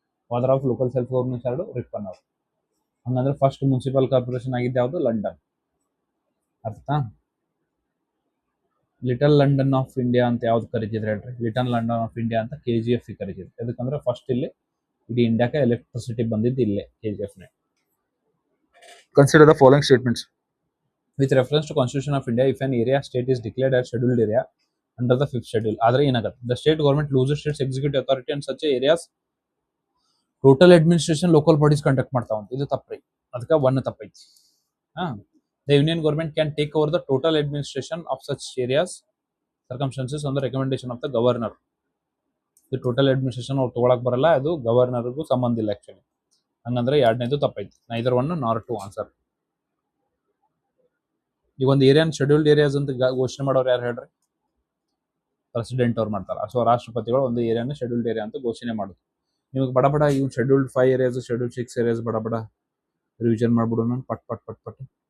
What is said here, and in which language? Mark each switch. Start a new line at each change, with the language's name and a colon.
Kannada: Father of local self governance ಎರಡು Ripon ಅವರು. ಹಂಗಂದ್ರೆ ಫಸ್ಟ್ ಮುನ್ಸಿಪಲ್ ಕಾರ್ಪೊರೇಷನ್ ಆಗಿದ್ದು ಯಾವುದು? London. Little London of India ಅಂತ ಯಾವ್ದು ಕರಿತಿದ್ರೆ ಹೇಳ್ರಿ? ಲಿಟಲ್ ಲಂಡನ್ ಆಫ್ ಇಂಡಿಯಾ ಅಂತ KGF ಕರಿತಿದ್ರು. ಯಾಕಂದ್ರೆ ಫಸ್ಟ್ ಇಲ್ಲಿ ಇಡೀ ಇಂಡಿಯಾಕ್ಕೆ ಎಲೆಕ್ಟ್ರಿಸಿಟಿ ಬಂದಿದ್ದು ಇಲ್ಲೇ KGF ನೇ.
English: Consider the following statements. With reference to Constitution of India, if an area state is declared as scheduled area under the 5th schedule,
Kannada: ಆದ್ರೆ ಏನಾಗುತ್ತೆ?
English: The state government loses its executive authority and such areas total administration local bodies conduct
Kannada: ಮಾಡ್ತಾವ. ಇದು ತಪ್ಪ್ರಿ. ಅದಕ್ಕೆ ಒಂದು ತಪ್ಪೈತಿ.
English: The union government can take over the total administration of such areas circumstances on the recommendation of the governor.
Kannada: ಇದು total administration ಅವ್ರು ತಗೊಳಕ್ ಬರಲ್ಲ, ಅದು ಗವರ್ನರ್ಗೂ ಸಂಬಂಧ ಇಲ್ಲ ಆಕ್ಚುಲಿ. ಹಂಗಂದ್ರೆ ಎರಡನೇದು ತಪ್ಪೈತಿ.
English: Neither one nor two answer.
Kannada: ಈಗ ಒಂದು ಏರಿಯಾನ ಶೆಡ್ಯೂಲ್ಡ್ ಏರಿಯಾಸ್ ಅಂತ ಘೋಷಣೆ ಮಾಡೋರು ಯಾರು ಹೇಳ್ರಿ? ಪ್ರೆಸಿಡೆಂಟ್ ಅವ್ರು ಮಾಡ್ತಾರೆ. ಸೊ ರಾಷ್ಟ್ರಪತಿಗಳು ಒಂದು ಏರಿಯಾನ ಶೆಡ್ಯೂಲ್ಡ್ ಏರಿಯಾ ಅಂತ ಘೋಷಣೆ ಮಾಡೋದು. ನಿಮಗೆ ಬಡ ಇವ್ ಶೆಡ್ಯೂಲ್ಡ್ 5 ಏರಿಯಾಸ್, ಶೆಡ್ಯೂಲ್ಡ್ 6 ಏರಿಯಾಸ್ ಬಡ ರಿವಿಷನ್ ಮಾಡ್ಬಿಡು ನಾನು ಪಟ್.